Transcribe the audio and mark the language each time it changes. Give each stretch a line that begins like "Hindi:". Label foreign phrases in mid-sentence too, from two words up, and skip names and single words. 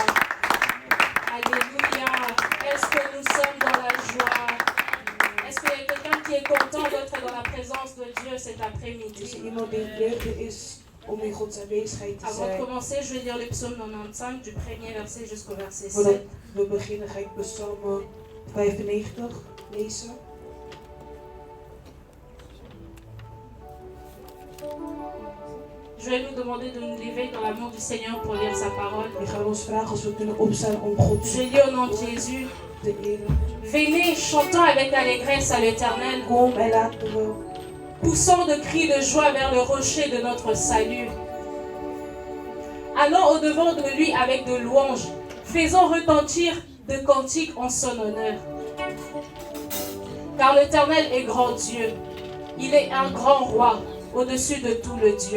French: Alléluia. Est-ce que nous sommes dans la joie? Est-ce qu'il y a quelqu'un qui est content d'être dans la présence de Dieu cet après-midi? Avant de commencer, je vais lire le psaume 95 du premier verset jusqu'au verset 7.
Dutch: We beginnen, ga ik Psalm 95 lezen.
French: Je vais nous demander de nous lever dans l'amour du Seigneur pour lire sa parole.
Dutch: We gaan ons vragen als we kunnen opstaan om God
French: Je lis au nom de Jésus.
Dutch: te eren.
French: Venez, chantons avec allégresse à l'Éternel.
Dutch: Kom en laten we
French: Poussons de cris de joie vers le rocher de notre salut. Allons au-devant de lui avec de louanges. Faisons retentir de cantiques en son honneur. Car l'Éternel est grand Dieu. Il est un grand roi au-dessus de tout le Dieu.